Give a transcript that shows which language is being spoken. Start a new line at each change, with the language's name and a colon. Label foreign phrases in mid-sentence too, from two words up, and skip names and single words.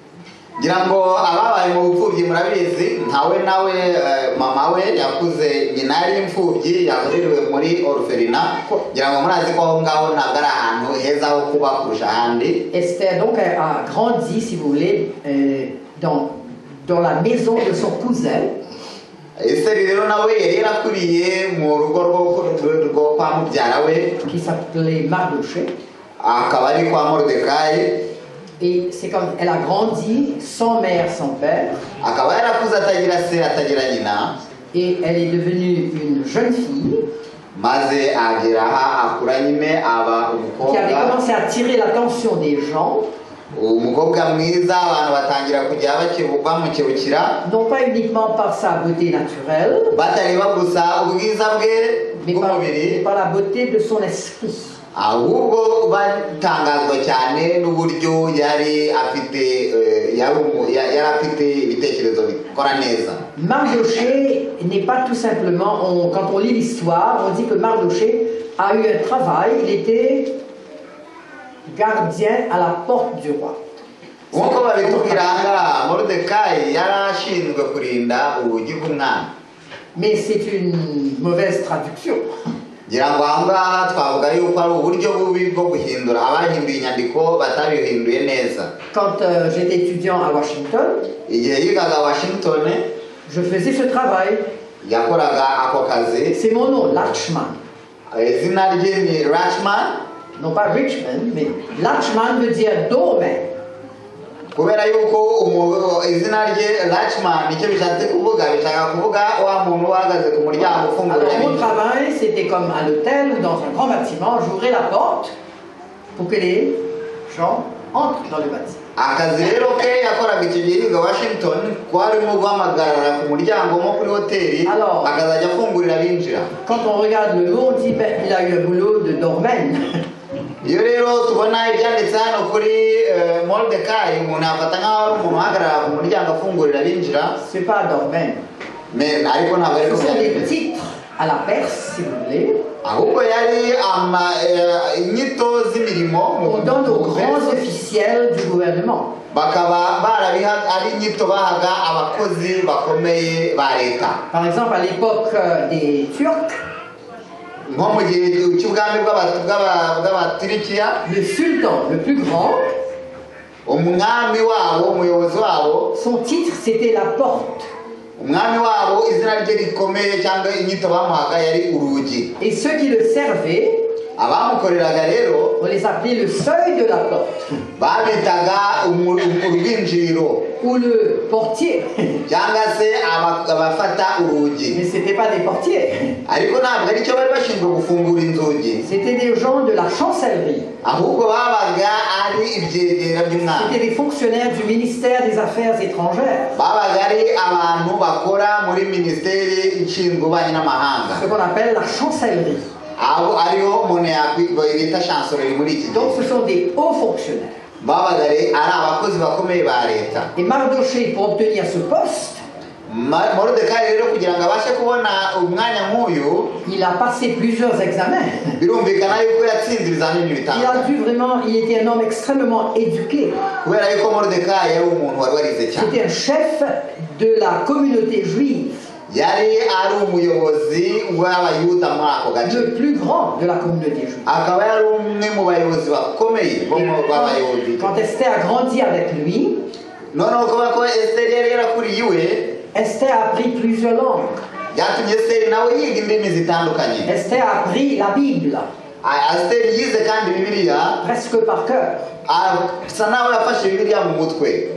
French: Esther donc a grandi, si vous voulez, dans la maison de son cousin. Qui s'appelait Mardoché. Et c'est comme elle a grandi sans mère, sans père.
Kinyarwanda: akaba yarakuze atagira se atagira nyina.
French: Et elle est devenue une jeune fille
Kinyarwanda: maze agera aha akura nyine aba
French: qui avait
Kinyarwanda: umukobwa
French: commencé à attirer l'attention des gens,
Kinyarwanda: umukobwa mwiza abantu batangira kujya bamukebukira,
French: non pas uniquement par sa beauté naturelle,
Kinyarwanda: batareba gusa ubwiza bwe
French: mais
Kinyarwanda: bw'umubiri,
French: par la beauté de son esprit.
Kinyarwanda: ahubwo batangazwa cyane n'uburyo yari afite yari afite ibitekerezo bikora neza.
French: Mardochée n'est pas tout simplement, quand on lit l'histoire, on dit que Mardochée a eu un travail, il était gardien à la porte du roi.
Kinyarwanda: Nk'uko babitubwira aha Moridekayi yari ashinzwe kurinda urugi rw'umwami.
French: Mais c'est une mauvaise traduction.
Kinyarwanda: ngira ngo aha ngaha twavuga yuko ari uburyo bubi bwo guhindura, abahinduye inyandiko batabihinduye neza.
French: Quand j'étais étudiant à Washington,
Kinyarwanda: igihe yigaga Washington,
French: je faisais ce travail.
Kinyarwanda: yakoraga ako kazi.
French: C'est mon nom, Lachman.
Kinyarwanda: izina rye ni Lachman.
French: Non pas Richmond, mais Lachman veut dire doorman.
Kinyarwanda: kubera yuko izina rye Lachman nicyo bishatse kuvuga, bishaka kuvuga wa muntu uhagaze ku muryango ufungura.
French: Alors mon travail, c'était comme à l'hôtel ou dans un grand bâtiment, j'ouvrais la porte pour que les gens entrent dans le bâtiment.
Kinyarwanda: akazi rero ke yakoraga icyo gihe yiga Washington kwarimo guhamagarara ku muryango nko kuri hoteli, akazajya afungurira abinjira.
French: Quand on regarde le mot, on dit ben, il a eu un boulot de doorman.
Kinyarwanda: iyo rero tubona ibyanditse hano kuri Moridekayi, umuntu afata nk'aho ari umuntu uhagarara ku muryango afungurira abinjira.
French: C'est pas doorman.
Kinyarwanda: Mais ariko ntabwo ari
French: Ce sont des titres à la Perse, si vous voulez.
Kinyarwanda: ahubwo yari inyito z'imirimo.
French: On donne aux grands officiels du gouvernement.
Kinyarwanda: bakaba barabiha ari inyito bahaga abakozi bakomeye ba leta.
French: Par exemple, à l'époque des Turcs,
Kinyarwanda: nko mu gihe cy'ubwami bw'abatirikiya,
French: le sultan le plus grand,
Kinyarwanda: umwami wabo, umuyobozi wabo,
French: son titre c'était la porte.
Kinyarwanda: umwami wabo izina rye rikomeye cyangwa inyito bamuhaga yari urugi.
French: Et ceux qui le servaient,
Kinyarwanda: abamukoreraga rero
French: on les appelait le seuil de la porte.
Kinyarwanda: babitaga urwinjiriro
French: Ou le portier.
Kinyarwanda: cyangwa se abafata urugi.
French: Mais c'était pas des portiers.
Kinyarwanda: ariko ntabwo ari cyo bari bashinzwe gufungura inzugi,
French: C'était des gens de la chancellerie.
Kinyarwanda: ahubwo babaga ari ibyegera by'umwami.
French: C'était des fonctionnaires du ministère des Affaires étrangères.
Kinyarwanda: babaga ari abantu bakora muri minisiteri ishinzwe ububanyi n'amahanga,
French: Ce qu'on appelle la chancellerie.
Kinyarwanda: abo ariho umuntu bita chancellerie muri iki
French: Donc
Kinyarwanda: gihe.
French: ce sont des hauts fonctionnaires.
Kinyarwanda: babaga ari abakozi bakomeye ba leta.
French: Et Mardochée, pour obtenir ce poste,
Kinyarwanda: Moridekayi rero kugira ngo abashe kubona umwanya nk'uyu,
French: il a passé plusieurs examens.
Kinyarwanda: birumvikana yuko yatsinze ibizamini
French: Il a
Kinyarwanda: bitandukanye.
French: dû vraiment, il était un homme extrêmement éduqué.
Kinyarwanda: kubera yuko Moridekayi yari umuntu wari warize cyane.
French: C'était un chef de la communauté juive,
Kinyarwanda: yari ari umuyobozi w'abayuda muri ako gace,
French: le plus grand de la communauté juive.
Kinyarwanda: akaba yari umwe mu bayobozi bakomeye bo mu b'abayahudi.
French: Quand Esther a grandi avec lui,
Kinyarwanda: noneho kuba ko Esiteri yari yarakuriye iwe,
French: Esther a appris plusieurs langues.
Kinyarwanda: byatumye Esiteri nawe yiga indimi zitandukanye.
French: Esther a appris la Bible
Kinyarwanda: Esiteri yize kandi Bibiliya
French: presque par cœur.
Kinyarwanda: asa nawe yafashe Bibiliya mu mutwe.